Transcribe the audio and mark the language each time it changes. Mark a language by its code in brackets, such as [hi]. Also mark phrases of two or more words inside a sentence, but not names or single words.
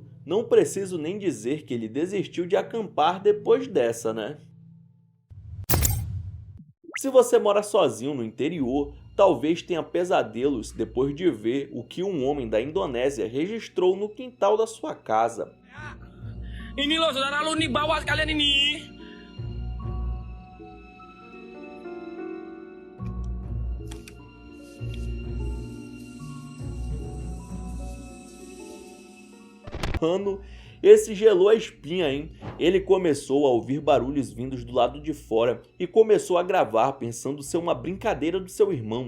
[pt] Não preciso nem dizer que ele desistiu de acampar depois dessa, né? Se você mora sozinho no interior, talvez tenha pesadelos depois de ver o que um homem da Indonésia registrou no quintal da sua casa. [id] Ini loh saudara, lu nih bawa sekalian ini. [pt] Mano, esse gelou a espinha, hein? Ele começou a ouvir barulhos vindos do lado de fora e começou a gravar pensando ser uma brincadeira do seu irmão.